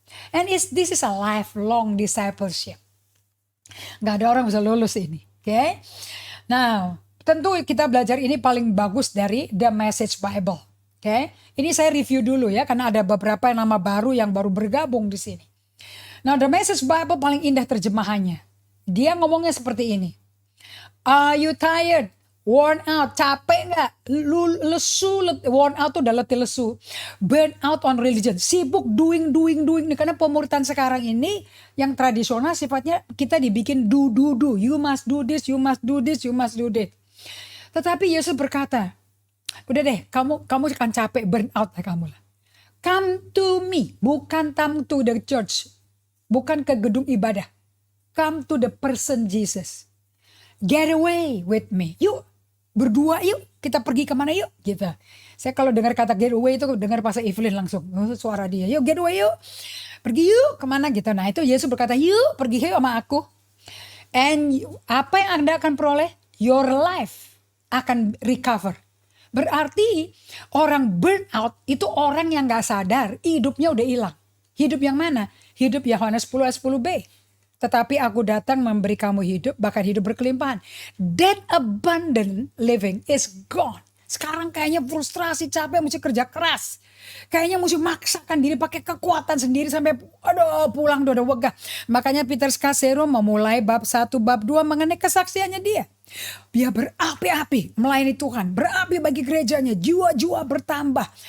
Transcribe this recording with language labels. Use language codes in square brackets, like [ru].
[en] And this is a lifelong discipleship. [id] Gak ada orang bisa lulus ini. Oke? Nah, tentu kita belajar ini paling bagus dari The Message Bible. Oke? Ini saya review dulu ya, karena ada beberapa nama baru yang baru bergabung di sini. Nah, The Message Bible paling indah terjemahannya. Dia ngomongnya seperti ini. [en] Are you tired? Worn out, [id] capek nggak? Lesu, worn out tuh udah letih lesu. [en] Burn out on religion, [id] sibuk [en] doing. [id] Karena pemuritan sekarang ini yang tradisional sifatnya kita dibikin do. [en] You must do this, you must do this, you must do that. [id] Tetapi Yesus berkata, udah deh, kamu akan capek, burn out ya kamu lah. [en] Come to me, bukan come to the church, [id] bukan ke gedung ibadah. [en] Come to the person Jesus. Get away with me. [id] Yuk, berdua yuk, kita pergi kemana yuk, gitu. Saya kalau dengar kata get away itu dengar Pastor Evelyn langsung, suara dia, yuk get away yuk, pergi yuk kemana gitu. Nah itu Yesus berkata, yuk pergi yuk sama aku. And apa yang Anda akan peroleh? [en] Your life [id] akan [en] recover. [id] Berarti orang burnout itu orang yang gak sadar hidupnya udah hilang. Hidup yang mana? Hidup Yohanes 10 ayat 10b. Tetapi aku datang memberi kamu hidup, bahkan hidup berkelimpahan. [en] That abundant living is gone. [id] Sekarang kayaknya frustrasi, capek, mesti kerja keras. Kayaknya mesti maksakan diri pakai kekuatan sendiri sampai aduh pulang udah wegah. Makanya Peter Scazzero memulai bab 1, bab 2 mengenai kesaksiannya dia. Dia berapi-api melayani Tuhan, berapi bagi gerejanya, jiwa-jiwa bertambah.